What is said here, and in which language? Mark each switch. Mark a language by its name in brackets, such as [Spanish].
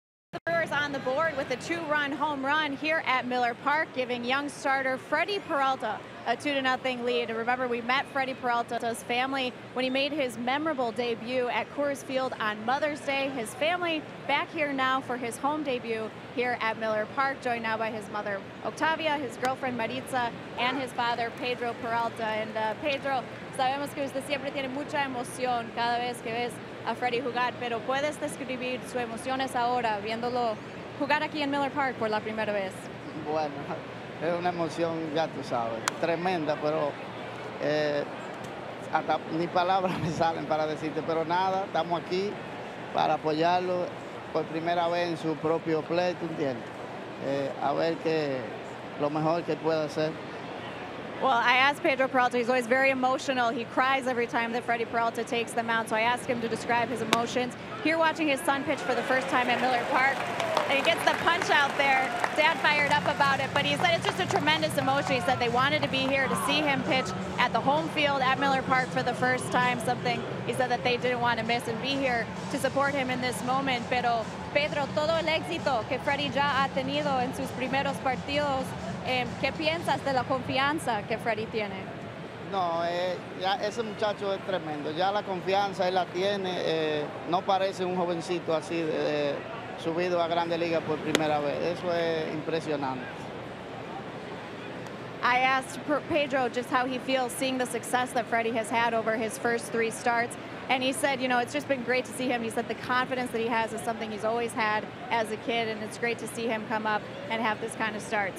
[English] The Brewers on the board with a 2-run home run here at Miller Park, giving young starter Freddie Peralta a 2-0 lead. And remember, we met Freddie Peralta's family when he made his memorable debut at Coors Field on Mother's Day. His family back here now for his home debut here at Miller Park, joined now by his mother Octavia, his girlfriend Maritza, and his father Pedro Peralta. [Spanish] And Pedro, sabemos que usted siempre tiene mucha emoción cada vez que ves a Freddie jugar, pero ¿puedes describir sus emociones ahora viéndolo jugar aquí en Miller Park por la primera vez? Bueno, es una emoción, ya tú sabes, tremenda, pero hasta ni palabras me salen para decirte, pero nada, estamos aquí para apoyarlo por primera vez en su propio play, ¿tú entiendes? A ver qué lo mejor que pueda hacer. [English] Well, I asked Pedro Peralta, he's always very emotional. He cries every time that Freddie Peralta takes the mound. So I asked him to describe his emotions. Here watching his son pitch for the first time at Miller Park. And he gets the punch out there. Dad fired up about it, but he said it's just a tremendous emotion. He said they wanted to be here to see him pitch at the home field at Miller Park for the first time, something he said that they didn't want to miss, and be here to support him in this moment. [Spanish] Pero Pedro, todo el éxito que Freddie ya ha tenido en sus primeros partidos, ¿Qué piensas de la confianza que Freddie tiene? No, ya ese muchacho es tremendo. Ya la confianza él la tiene. No parece un jovencito así subido a Grandes Ligas por primera vez. Eso es impresionante. [English] I asked Pedro just how he feels seeing the success that Freddie has had over his first 3 starts. And he said, you know, it's just been great to see him. He said the confidence that he has is something he's always had as a kid, and it's great to see him come up and have this kind of start.